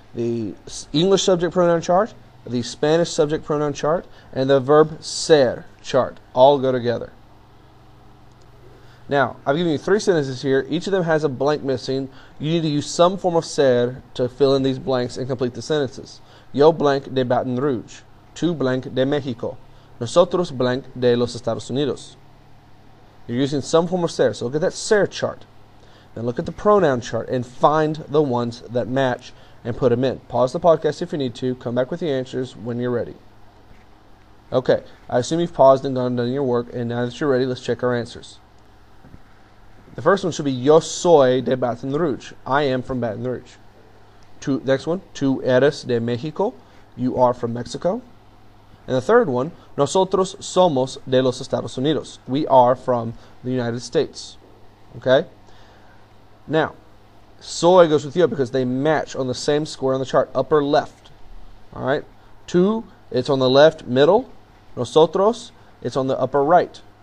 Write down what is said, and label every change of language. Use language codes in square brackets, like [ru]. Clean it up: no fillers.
[en] The English subject pronoun chart, the Spanish subject pronoun chart, and the verb ser chart all go together. Now, I've given you 3 sentences here. Each of them has a blank missing. You need to use some form of ser to fill in these blanks and complete the sentences. [es] Yo blank de Baton Rouge. Tú blank de Mexico. Nosotros blank de los Estados Unidos. [en] You're using some form of ser. So look at that ser chart. Then look at the pronoun chart and find the ones that match and put them in. Pause the podcast if you need to. Come back with the answers when you're ready. Okay, I assume you've paused and gone and done your work, and now that you're ready, let's check our answers. The first one should be [es] Yo soy de Baton Rouge. [en] I am from Baton Rouge. Next one, [es] Tú eres de México. [en] You are from Mexico. And the third one, [es] Nosotros somos de los Estados Unidos. [en] We are from the United States. Okay? Now, soy goes with yo because they match on the same square on the chart, upper left. All right. Tú, it's on the left middle. Nosotros, it's on the upper right.